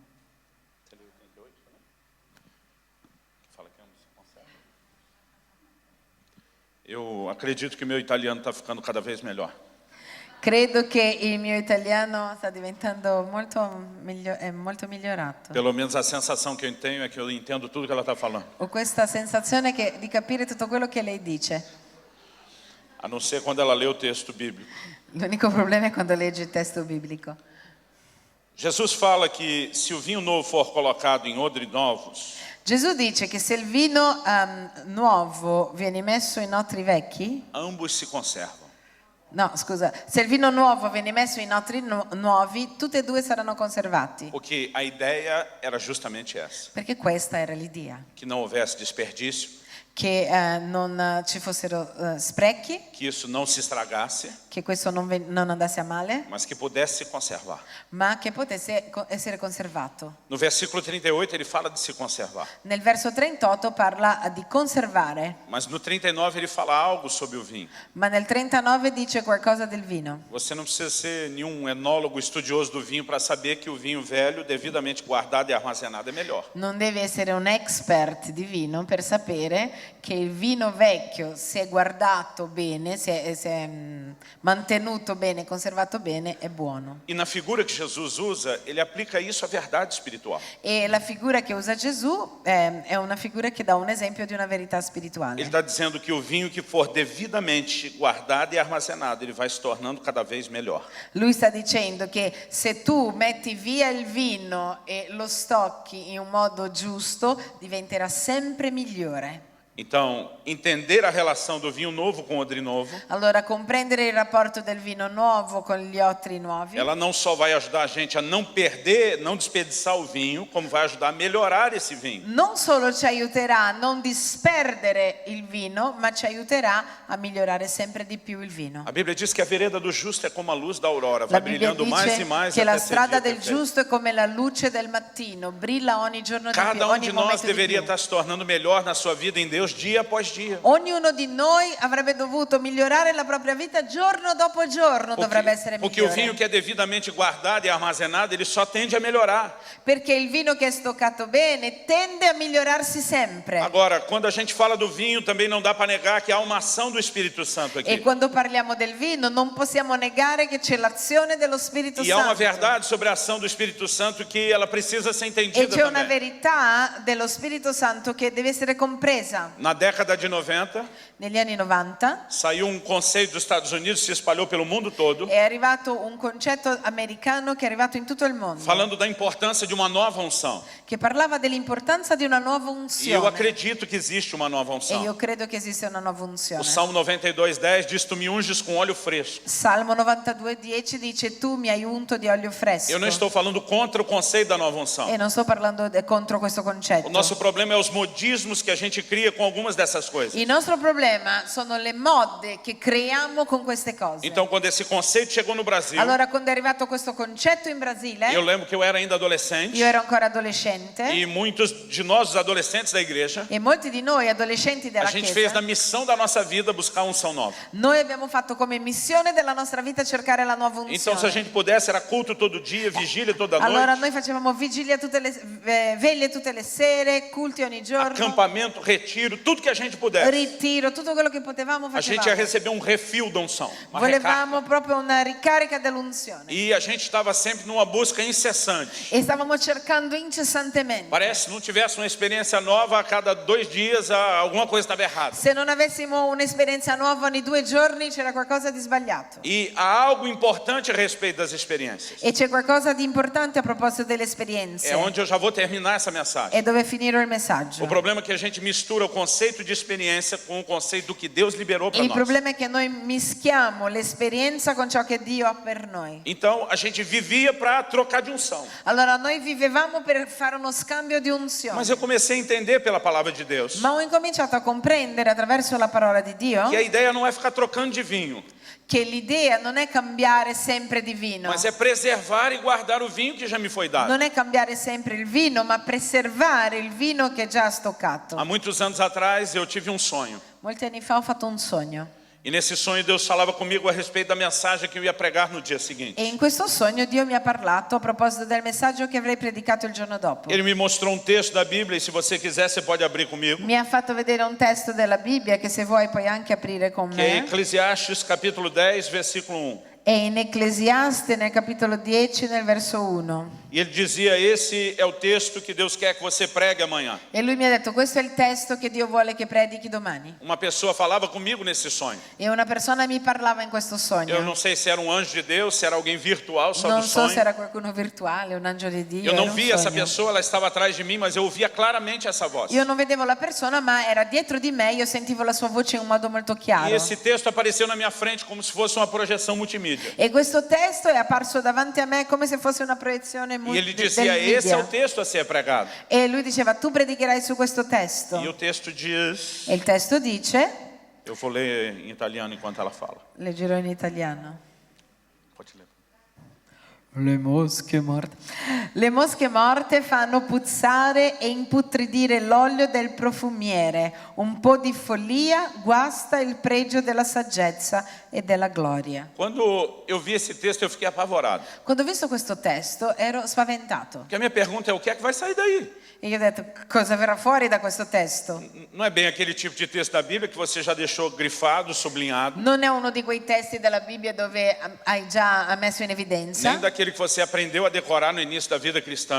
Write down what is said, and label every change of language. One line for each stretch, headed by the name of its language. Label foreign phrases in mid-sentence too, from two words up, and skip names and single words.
Portuguese: Eu acredito que meu italiano está ficando cada vez melhor.
Italian: Credo che il mio italiano sta diventando molto migliorato.
Portuguese: Pelo menos a sensação que eu tenho é que eu entendo tudo que ela está falando.
Italian: Ho questa sensazione di capire tutto quello che lei dice.
Portuguese: A não ser quando ela lê o texto bíblico.
Italian: L'unico problema è quando legge il testo biblico.
Portuguese: Jesus fala que se o vinho novo for colocado em odres novos,
Italian: Gesù dice che se il vino nuovo viene messo in otri vecchi,
Portuguese: ambos se conservam.
Italian: no scusa, se il vino nuovo viene messo in otri nuovi, tutti e due saranno conservati.
Portuguese: Porque a ideia era justamente essa,
Italian: Perché questa era l'idea,
Portuguese: que não houvesse desperdício,
Italian: che non ci fossero sprechi,
Portuguese: que isso não se estragasse,
Italian: che questo non andasse a male,
Portuguese: mas que pudesse se conservar.
Italian: ma che potesse essere conservato.
Portuguese: No versículo 38 ele fala de se conservar,
Italian: Nel verso 38 parla di conservare,
Portuguese: mas no 39 ele fala algo sobre o vinho.
Italian: ma nel 39 dice qualcosa del vino.
Portuguese: Você não precisa ser nenhum enólogo estudioso do vinho para saber que o vinho velho, devidamente guardado e armazenado, é melhor.
Italian: Non deve essere un expert di vino per sapere che il vino vecchio, se guardato bene, se è mantenuto bene, conservato bene, è buono.
Portuguese: E na figura que Jesus usa, ele aplica isso à verdade espiritual.
Italian: E la figura che usa Gesù è una figura che dà un esempio di una verità
Portuguese: Ele
Italian: spirituale.
Portuguese: está dizendo que o vinho que for devidamente guardado e armazenado, ele vai se tornando cada vez melhor.
Italian: Lui sta dicendo che se tu metti via il vino e lo stocchi in un modo giusto, diventerà sempre migliore.
Portuguese: Então, entender a relação do vinho novo com o odre novo,
Italian: Allora, comprendere il rapporto del vino nuovo con gli otri nuovi
Portuguese: ela não só vai ajudar a gente a não perder, não desperdiçar o vinho, como vai ajudar a melhorar esse vinho.
Italian: non solo ci aiuterà a non disperdere il vino, ma ci aiuterà a migliorare sempre di più il vino.
Portuguese: A Bíblia diz que a vereda do justo é como a luz da aurora,
Italian: La
Portuguese: vai
Italian: Bibbia
Portuguese: brilhando mais e
Italian: dice
Portuguese: mais
Italian: che la
Portuguese: até ser
Italian: strada
Portuguese: dia
Italian: del
Portuguese: perfeito.
Italian: giusto è come la luce del mattino, brilla ogni giorno di più,
Portuguese: Cada
Italian: ogni
Portuguese: de nós
Italian: momento di
Portuguese: deveria
Italian: più.
Portuguese: estar se tornando melhor na sua vida em Deus dia após dia.
Italian: Ognuno di noi avrebbe dovuto migliorare la propria vita giorno dopo giorno, dovrebbe essere
Portuguese: Porque o vinho
Italian: migliore.
Portuguese: que é devidamente guardado e armazenado, ele só tende a melhorar.
Italian: Perché il vino che è stoccato bene tende a migliorarsi sempre.
Portuguese: Agora, quando a gente fala do vinho, também não dá para negar que há uma ação do Espírito Santo
Italian: E
Portuguese: aqui.
Italian: quando parliamo del vino non possiamo negare che c'è l'azione dello Spirito
Portuguese: E há uma
Italian: Santo.
Portuguese: verdade sobre a ação do Espírito Santo que ela precisa ser
Italian: E
Portuguese: entendida
Italian: c'è una
Portuguese: também.
Italian: verità dello Spirito Santo che deve essere compresa.
Portuguese: Na década de 90,
Italian: Negli anni 90
Portuguese: saiu um conceito dos Estados Unidos, se espalhou pelo mundo todo,
Italian: è arrivato un concetto americano che è arrivato in tutto il mondo,
Portuguese: falando da importância de uma nova unção.
Italian: che parlava dell'importanza di una nuova
Portuguese: E eu
Italian: unzione.
Portuguese: acredito que existe uma nova
Italian: E
Portuguese: unção.
Italian: io credo che esista una nuova
Portuguese: O
Italian: unzione.
Portuguese: Salmo 92:10 diz: Tu me unges com óleo fresco.
Italian: Salmo 92:10 dice tu mi hai unto di olio fresco.
Portuguese: Eu não estou falando contra o conceito da nova unção.
Italian: E non sto parlando contro questo concetto.
Portuguese: O nosso problema é os modismos que a gente cria com algumas dessas coisas.
Italian: Il nostro problema sono le mode che creiamo con queste cose.
Portuguese: Então, quando esse conceito chegou no Brasil,
Italian: Allora, quando è arrivato questo concetto in Brasile,
Portuguese: eu lembro que eu era ainda adolescente
Italian: io ero ancora adolescente
Portuguese: e muitos de nós, os adolescentes da igreja,
Italian: e molti di noi adolescenti
Portuguese: a
Italian: della
Portuguese: gente fez
Italian: Chiesa,
Portuguese: da missão da nossa vida buscar unção nova.
Italian: noi abbiamo fatto come missione della nostra vita cercare la nuova
Portuguese: Então, se a
Italian: unzione.
Portuguese: gente pudesse, era culto todo dia, vigília toda
Italian: Allora
Portuguese: noite,
Italian: noi facevamo vigilia veglie tutte le sere, culti ogni giorno,
Portuguese: acampamento, retiro, tudo que a gente pudesse.
Italian: ritiro, tutto quello che potevamo
Portuguese: A gente ia
Italian: facevamo.
Portuguese: receber um refil da unção, uma recarga.
Italian: Volevamo proprio una ricarica dell'unzione
Portuguese: E a gente estava sempre numa busca incessante.
Italian: e stavamo cercando incessantemente.
Portuguese: Parece se não tivesse uma experiência nova a cada 2 dias, alguma coisa estava errada.
Italian: Se non avessimo un'esperienza nuova ogni 2 giorni c'era qualcosa di sbagliato.
Portuguese: E há algo importante a respeito das experiências.
Italian: E c'è qualcosa di importante a proposito delle esperienze.
Portuguese: É onde eu já vou terminar essa mensagem.
Italian: E dove finirò il messaggio.
Portuguese: O problema é que a gente mistura o conceito de experiência com o conceito do que Deus liberou para
Italian: Il
Portuguese: nós.
Italian: problema è che noi mischiamo l'esperienza con ciò che Dio ha per noi.
Portuguese: Então a gente vivia para trocar de unção.
Italian: Allora noi vivevamo per fare uno scambio di unzione.
Portuguese: Mas eu comecei a entender pela palavra de Deus
Italian: Ma ho incominciato a comprendere attraverso la parola di Dio
Portuguese: que a ideia não é ficar trocando de vinho,
Italian: che l'idea non è cambiare sempre di vino.
Portuguese: mas é preservar e guardar o vinho que já me foi dado.
Italian: Non è cambiare sempre il vino, ma preservare il vino che è già stoccato.
Portuguese: Há muitos anos atrás eu tive um sonho.
Italian: Molti anni fa ho fatto un sogno.
Portuguese: E nesse sonho Deus falava comigo a respeito da mensagem que eu ia pregar no dia seguinte.
Italian: E in questo sogno Dio mi ha parlato a proposito del messaggio che avrei predicato il giorno dopo.
Portuguese: Ele me mostrou um texto da Bíblia e se você quiser você pode abrir comigo.
Italian: Mi ha fatto vedere un testo della Bibbia che se vuoi puoi anche aprire con
Portuguese: Que é
Italian: me.
Portuguese: Eclesiastes capítulo 10, versículo 1.
Italian: È in Ecclesiaste nel capitolo 10 nel verso 1.
Portuguese: E ele dizia: esse é o texto que Deus quer que você pregue amanhã.
Italian: E lui mi ha detto questo è il testo che Dio vuole che predichi domani.
Portuguese: Uma pessoa falava comigo nesse sonho.
Italian: E una persona mi parlava in questo
Portuguese: Eu
Italian: sogno.
Portuguese: não sei se era um anjo de Deus, se era alguém virtual só
Italian: Non
Portuguese: do
Italian: so
Portuguese: sonho.
Italian: se era qualcuno virtuale, un angelo di Dio.
Portuguese: Eu não
Italian: era un
Portuguese: via essa
Italian: sogno.
Portuguese: pessoa, ela estava atrás de mim, mas eu ouvia claramente essa voz.
Italian: Io non vedevo la persona, ma era dietro di me, io sentivo la sua voce in un modo molto
Portuguese: E
Italian: chiaro.
Portuguese: esse texto apareceu na minha frente como se fosse uma projeção multimídia.
Italian: E questo testo è apparso davanti a me come se fosse una proiezione
Portuguese: E ele dizia: esse é o texto a ser pregado.
Italian: E lui diceva, tu predicherai su questo testo.
Portuguese: E o texto diz,
Italian: E il testo dice,
Portuguese: eu vou ler em italiano enquanto ela fala.
Italian: leggerò in italiano.
Portuguese: Pode ler.
Italian: Le mosche morte fanno puzzare e imputridire l'olio del profumiere. Un po' di follia guasta il pregio della saggezza e della gloria.
Portuguese: Quando eu vi esse texto, eu fiquei apavorado.
Italian: Quando ho visto questo testo ero spaventato.
Portuguese: Porque a minha pergunta é: o que é que vai sair daí?
Italian: E io ho detto, cosa verrà fuori da questo testo?
Portuguese: Não é bem aquele tipo de texto da Bíblia que você já deixou grifado, sublinhado.
Italian: Non è uno di quei testi della Bibbia dove hai già messo in evidenza.
Portuguese: Nem daquele que você aprendeu a decorar no início da vida cristã.